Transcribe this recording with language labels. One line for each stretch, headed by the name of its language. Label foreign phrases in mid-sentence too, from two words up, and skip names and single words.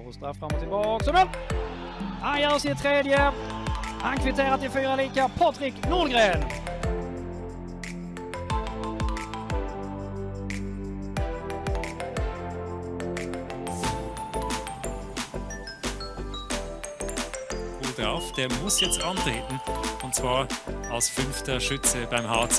Swedish: där fram och tillbaka. Så han gör sitt tredje. Han kvitterar till 4 lika. Patrik Nordgren.
German: Gut drauf, der muss jetzt antreten. Und zwar als 5. Schütze beim HC.